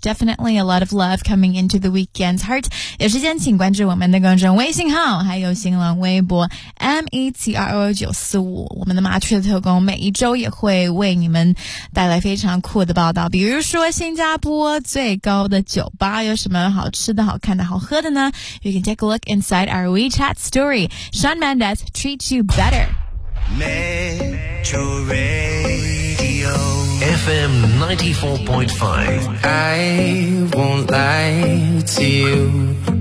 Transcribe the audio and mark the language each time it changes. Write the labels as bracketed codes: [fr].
[en] Definitely a lot of love coming into The Weeknd's heart. [zh] 有时间请关注我们的公众微信号还有新浪微博 METRO945。我们的麻雀特工每一周也会为你们带来非常酷的报道，比如说新加坡最高的酒吧有什么好吃的好看的好喝的呢？ [en] You can take a look inside our WeChat story. Shawn Mendes treats you better. Metro Radio FM 94.5. I won't lie to you.